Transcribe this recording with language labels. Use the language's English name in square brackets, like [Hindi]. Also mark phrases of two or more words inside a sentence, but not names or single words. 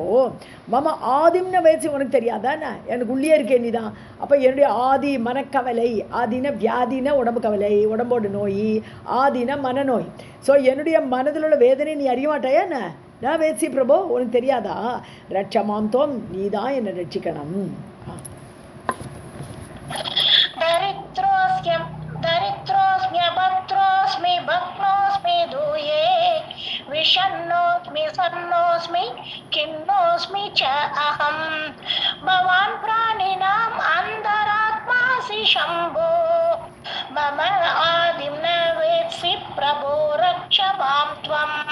[Sanskrit] मम आदिम्न [Tamil] வயசு உனக்கு தெரியாதானே, எனக்கு உள்ளே இருக்கேன் நீ தான். அப்போ என்னுடைய ஆதி மனக்கவலை, ஆதின வியாதின உடம்பு கவலை, உடம்போட நோய், ஆதின மனநோய். ஸோ என்னுடைய மனதில் உள்ள வேதனை நீ அறிய மாட்டாயா என்ன, நான் வேட்சி பிரபு உனக்கு தெரியாதா, [Sanskrit] रक्षमाम् त्वम्, [Tamil] நீ தான் என்னை ரட்சிக்கணும். [Sanskrit] दरिद्रोऽस्म्यभद्रोऽस्मि भग्नोऽस्मि दूये विषण्णोऽस्मि सन्नोऽस्मि खिन्नोऽस्मि च अहम् भवान् प्राणिनाम् अन्तरात्मासि शम्भो मम आदिं न वेत्सि प्रभो रक्ष मां त्वम्.